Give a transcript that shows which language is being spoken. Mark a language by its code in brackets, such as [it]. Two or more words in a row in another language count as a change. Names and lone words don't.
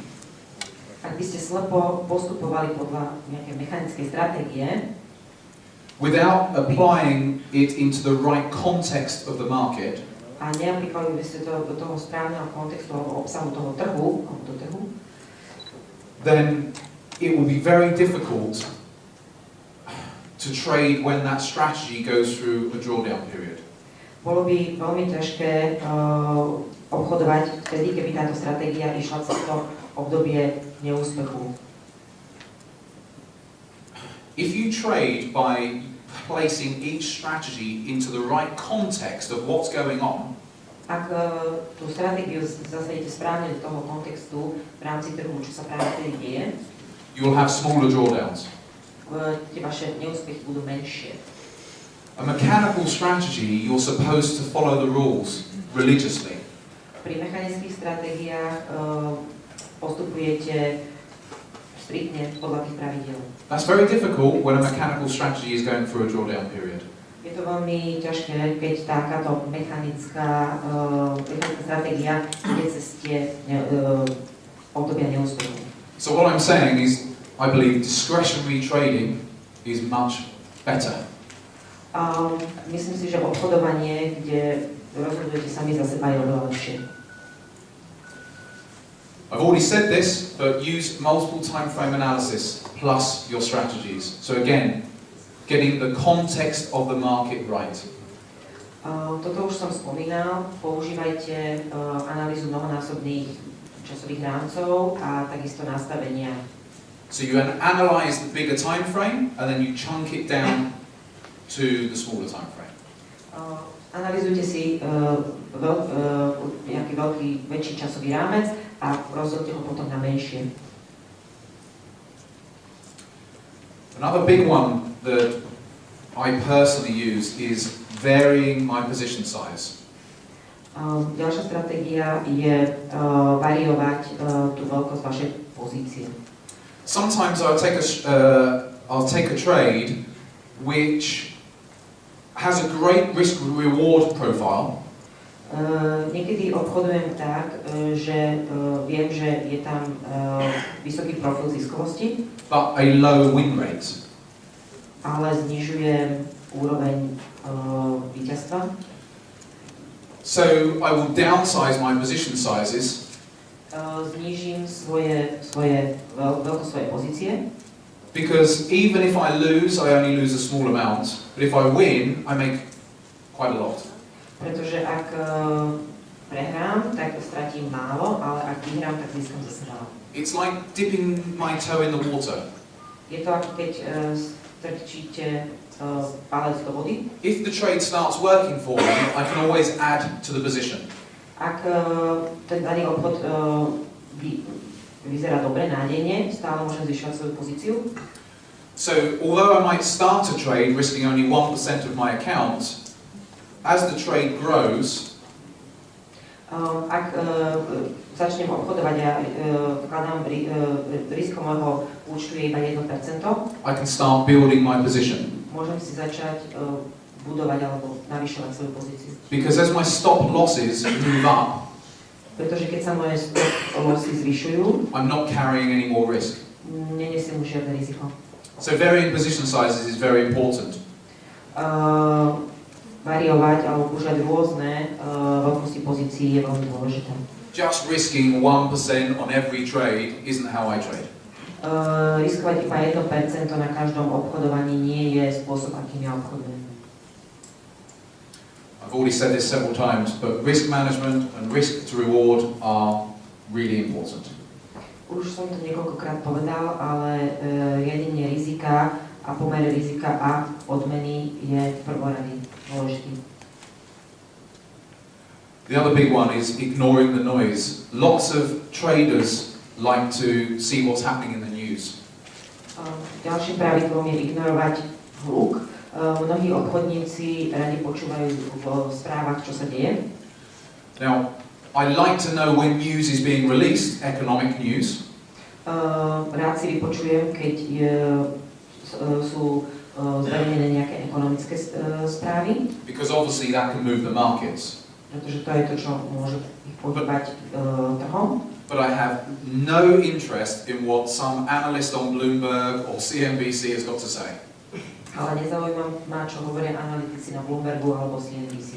[sk] Ak by ste slepo postupovali podľa nejakej mechanickej stratégie [en] without applying it into the right context of the market, [sk] a neaplikovali by ste to do toho správneho kontextu alebo obsahu toho trhu, alebo do trhu, [en] then it will be very difficult to trade when that strategy goes through a drawdown period. [sk] bolo by veľmi ťažké obchodovať vtedy, keby táto stratégia išla cez to obdobie neúspechu. [en] If you trade by placing each strategy into the right context of what's going on, [sk] Ak tú stratégiu zasadíte správne do toho kontextu v rámci trhu, čo sa práve vtedy deje, [en] you will have smaller drawdowns. [sk] tie vaše neúspechy budú menšie. [en] A mechanical strategy, you're supposed to follow the rules religiously. [sk] Pri mechanických stratégiách postupujete striktne podľa tých pravidiel. [en] That's very difficult when a mechanical strategy is going through a drawdown period. [sk] Je to veľmi ťažké, keď takáto mechanická stratégia ide cez tie obdobia neúspechu. [en] So what I'm saying is, I believe discretionary trading is much better. [sk] Myslím si, že obchodovanie, kde rozhodujete sami za seba, je oveľa lepšie. [en] I've already said this, but use multiple time frame analysis plus your strategies. So again, getting the context of the market right. [sk] Toto už som spomínal, používajte analýzu mnohonásobných časových rámcov a takisto nastavenia. [en] So you analyze the bigger time frame and then you chunk it down to the smaller time frame. [sk] Analyzujte si nejaký väčší časový rámec a rozdelte ho potom na menšie. [en] Another big one that I personally use is varying my position size. [sk] Ďalšia stratégia je variovať tú veľkosť vašej pozície. [en] Sometimes I'll take a trade which has a great risk-reward profile. [sk] Niekedy obchodujem tak, že viem, že je tam vysoký profil ziskovosti, [en] but a low win rate. [sk] ale znižujem úroveň víťazstva. [en] So I will downsize my position sizes [sk] Znížim veľkosť svojej pozície, [en] because even if I lose, I only lose a small amount, but if I win, I make quite a lot. [sk] pretože ak prehrám, tak stratím málo, ale ak vyhrám, tak získam zase veľa. [en] It's like dipping my toe in the water. [sk] Je to ako keď strčíte palec do vody. [en] If the trade starts working for me, I can always add to the position. [sk] Ak ten daný obchod vyzerá dobre, nádejne, stále môžem zvyšovať svoju pozíciu. [en] So although I might start a trade risking only 1% of my account, as the trade grows, [sk] Ak začnem obchodovať a vkladám riziko môjho účtu je iba 1%, [en] I can start building my position. [sk] môžem si začať budovať alebo navyšovať svoju pozíciu. [en] Because as my stop losses move up, [sk] Pretože keď sa moje [en] stop lossy [sk] zvyšujú, [en] I'm not carrying any more risk. [sk] nenesiem už žiadne riziko. [en] So varying position sizes is very important. [sk] Variovať alebo používať rôzne veľkosti pozícií je veľmi dôležité. [en] Just risking 1% on every trade isn't how I trade. [sk] riskovať iba 1% na každom obchodovaní nie je spôsob, akým ja obchodujem. [en] I've already said this several times, but risk management and risk to reward are really important. [sk] Už som to niekoľkokrát povedal, ale riadenie rizika a pomer rizika a odmeny je prvoradý dôležitý. [en] The other big one is ignoring the noise. Lots of traders like to see what's happening in the news. [sk] Ďalším pravidlom je ignorovať hluk. Mnohí obchodníci radi počúvajú v správach, čo sa deje. [en] Now, I like to know when news is being released, economic news. [sk] Rád si vypočujem, keď sú zverejnené nejaké ekonomické správy. [en] Because obviously that can move the markets. [sk] Pretože to je to, čo môže ich pohybať trhom. [en] But I have no interest in what some analyst on Bloomberg or CNBC has got to say. [sk] Ale nezaujíma ma, čo hovoria analytici na Bloombergu alebo CNBC.